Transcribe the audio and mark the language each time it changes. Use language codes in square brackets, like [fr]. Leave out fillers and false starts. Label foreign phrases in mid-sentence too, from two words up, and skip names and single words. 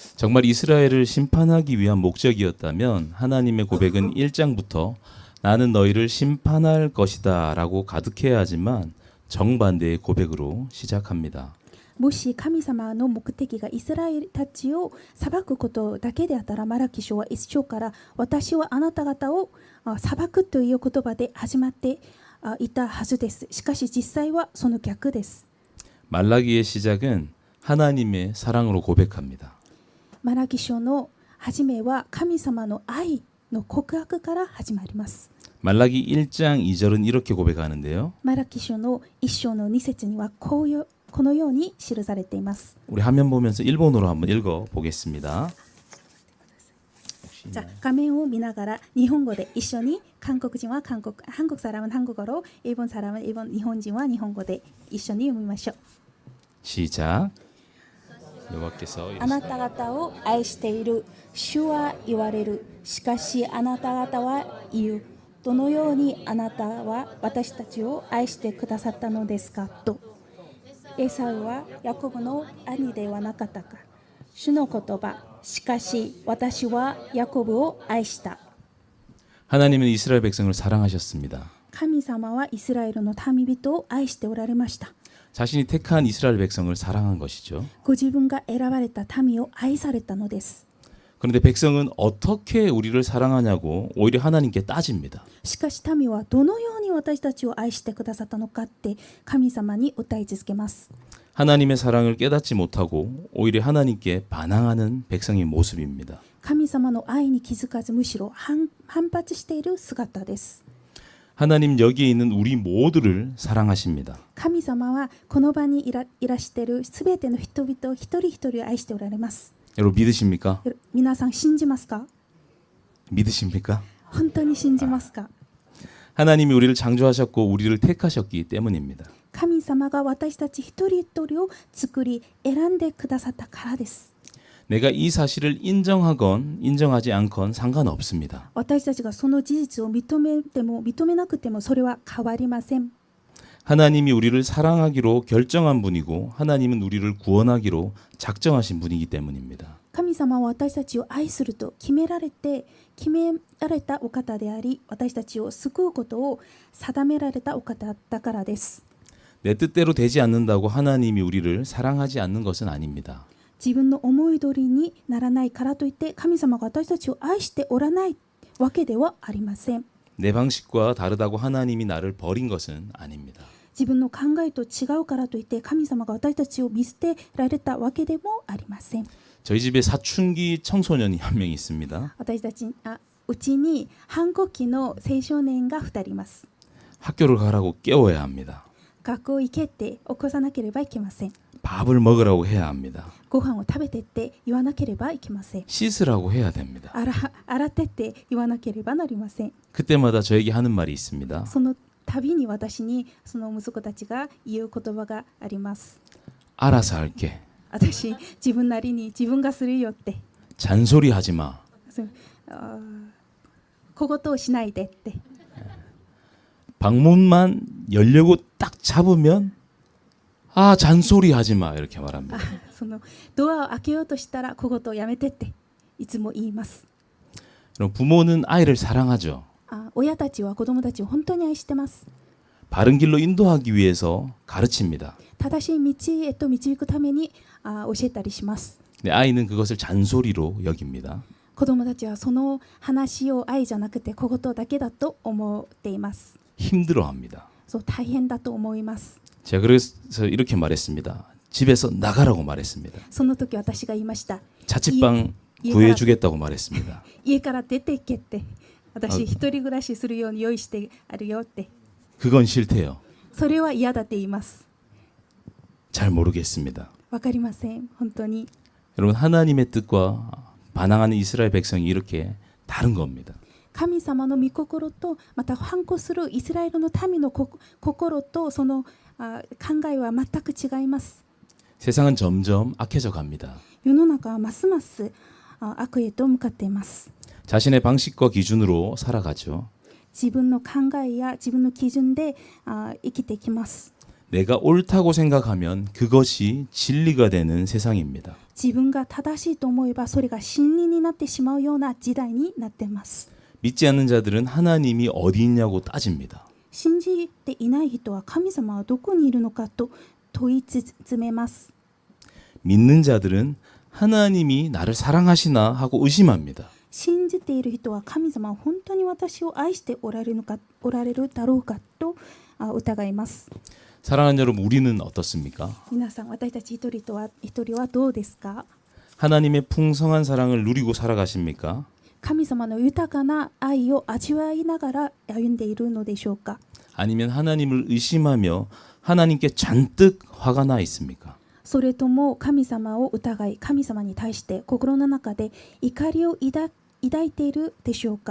[ko] 정말 이스라엘을 심판하기 위한 목적이었다면 하나님의 고백은 1장부터 나는 너희를 심판할 것이다 라고 가득해야 하지만 정반대의 고백으로 시작합니다. [ja] もし神様の目的がイスラエルたちを裁くことだけであったら、マラキ書は一章から私はあなた方を裁くという言葉で始まっていたはずです。しかし実際はその逆です。 [ko] 말라기의 시작은 하나님의 사랑으로 고백합니다. [ja] マラキ書の始めは神様の愛の告白から始まります。 [ko] 말라기 1장 2절은 이렇게 고백하는데요. [ja] マラキ書の一章の2節にはこのように記されています。 [ko] 우리 화면 보면서 일본어로 한번 읽어 보겠습니다. [ja] じゃあ画面を見ながら日本語で一緒に、韓国人は韓国 [ko] 사람은 한국어로, 일본 사람은 일본, [ja] 日本人は日本語で一緒に読みましょう。 [ko] 시작. 여호와께서 [ja] あなた方を愛している主は言われる。しかしあなた方は言う。どのようにあなたは私たちを愛してくださったのですかと。エサウはヤコブの兄ではなかったか。主の言葉。しかし私はヤコブを愛した。 [ko] 하나님은 이스라엘 백성을 사랑하셨습니다. [ja] 神様はイスラエルの民人を愛しておられました。 [ko] 자신이 택한 이스라엘 백성을 사랑한 것이죠. [ja] ご自分が選ばれた民を愛されたのです。 [ko] 그런데 백성은 어떻게 우리를 사랑하냐고 오히려 하나님께 따집니다. [ja] しかし民はどのように私たちを愛してくださったのかって神様に訴え続けます。 [ko] 하나님의 사랑을 깨닫지 못하고 오히려 하나님께 반항하는 백성의 모습입니다. [ja] 神様の愛に気づかずむしろ反発している姿です。 [ko] 하나님 여기에 있는 우리 모두를 사랑하십니다. [ja] 神様はこの場にいらしているすべての人々を一人一人を愛しておられます。 [ko] 여러분 믿으십니까? [ja] 皆さん信じますか？ [ko] 믿으십니까? [ja] 本当に信じますか？ [ko] 하나님이 우리를 창조하셨고 우리를 택하셨기 때문입니다. [ja] 神様が私たち一人一人を作り選んでくださったからです。 [ko] 내가 이 사실을 인정하건 인정하지 않건 상관없습니다. [ja] 私たちがその事実を認めても認めなくてもそれは変わりません。 [ko] 하나님이 우리를 사랑하기로 결정한 분이고 하나님은 우리를 구원하기로 작정하신 분이기 때문입니다. [ja] 神様は私たちを愛すると決められたお方であり、私たちを救うことを定められたお方だからです。 [ko] 내 뜻대로 되지 않는다고 하나님이 우리를 사랑하지 않는 것은 아닙니다. [ja] 自分の思い通りにならないからといって神様が私たちを愛しておらないわけではありません。 [ko] 내 방식과 다르다고 하나님이 나를 버린 것은 아닙니다. [ja] 自分の考えと違うからといって神様が私たちを見捨てられたわけでもありません。 [ko] 저희 집에 사춘기 청소년이 한 명 있습니다. [ja] 私たちうちに反抗期の青少年が2人います。 [ko] 학교를 가라고 깨워야 합니다. [ja] 学校行けって起こさなければいけません。 [ko] 밥을 먹으라고 해야 합니다. [ja] ご飯を食べてって言わなければいけません。 [ko] 씻으라고 해야 됩니다. [ja] 洗ってって言わなければなりません。 [ko] 그때마다 저에게 하는 말이 있습니다. [ja] その度に私にその息子たちが言う言葉があります。 [ko] 알아서 할게. [ja] 私自分なりに自分がするよって。 [ko] 잔소리하지 마. [ja] 小言をしないでって。 [ko] 방문만 열려고 딱 잡으면 아 잔소리하지 마 이렇게 말합니다. [ja] そのドアを開けようとしたら小言をやめてっていつも言います。 [ko] 그럼 부모는 아이를 사랑하죠. [ja] 親たちは子供たちを本当に愛してます。 [ko] 바른 길로 인도하기 위해서 가르칩니다. [ja] 正しい道へと導くために教えたりします。 [ko] 근데 아이는 그것을 잔소리로 여깁니다. [ja] 子供たちはその話を愛じゃなくて小言だけだと思っています。 [ko] 힘들어합니다. [ja] そう大変だと思います。 [ko] 제가 그래서 이렇게 말했습니다. 집에서 나가라고 말했습니다. [ja] その時私が言いました。 [ko] 자취방 구해주겠다고 말했습니다. [ja] 家から出て行けって。私一人暮らしするように用意してあるよって。 [ko] 그건 싫대요. [ja] それは嫌だって言います。 [ko] 잘 모르겠습니다. [ja] わかりません。本当に。 [ko] 여러분 하나님의 뜻과 반항하는 이스라엘 백성이 이렇게 다른 겁니다. [ja] 神様の御心とまた反抗するイスラエルの民の心とその考えは全く違います。 [ko] 세상은 점점 악해져 갑니다. [ja] 世の中はますます悪へと向かっています。 [ko] 자신의 방식과 기준으로 살아가죠. [ja] 自分の考えや自分の基準で生きていきます。 [ko] 내가 옳다고 생각하면 그것이 진리가 되는 세상입니다. [ja] 自分が正しいと思えばそれが真理になってしまうような時代になっています。 [ko] 믿지 않는 자들은 하나님이 어디 있냐고 따집니다. [ja] 信じていない人は神様はどこにいるのかと問い詰めます。 [ko] 믿는 자들은 하나님이 나를 사랑하시나 하고 의심합니다. [ja] 信じている人は神様は本当に私を愛しておられるだろうかと疑います。 [ko] 사랑하는 여러분, 우리는 어떻습니까? [ja] 皆さん、私たち一人はどうですか？ [ko] 하나님의 풍성한 사랑을 누리고 살아가십니까? [ja] 神様の豊かな愛を味わいながら歩んでいるのでしょうか？ [ko] 아니면 하나님을 의심하며 하나님께 잔뜩 화가 나 있습니까? [ja] それとも神様を疑い、神様に対して心の中で怒りを抱いているでしょうか？